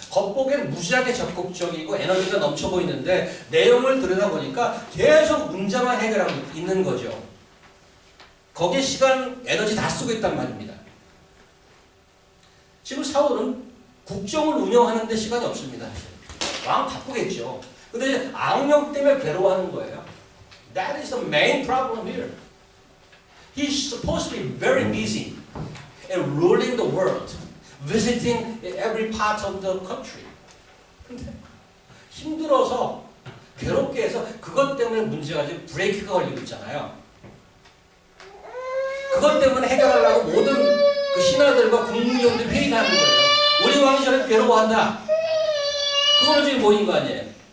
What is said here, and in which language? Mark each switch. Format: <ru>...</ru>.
<ko>겉보기엔 무지하게 적극적이고 에너지가 넘쳐 보이는데 내용을 들여다보니까 계속 문제만 해결하고 있는 거죠. 거기에 시간, 에너지 다 쓰고 있단 말입니다. 지금 사울은 국정을 운영하는 데 시간이 없습니다. 왕 바쁘겠죠. 근데 악령 때문에 괴로워하는 거예요.</ko> <en>That is the main problem here. He's supposed to be very busy and ruling the world, visiting every part of the country.</en> <ko>근데 힘들어서 괴롭게 해서 그것 때문에 문제가 지금 브레이크가 걸리고 있잖아요. 그것 때문에 해결하려고 모든 그 신하들과 국무위원들이 회의를 하는 거예요. 우리 왕이 저렇게 괴로워한다. 그거는 지금 보인 거 아니에요.</ko>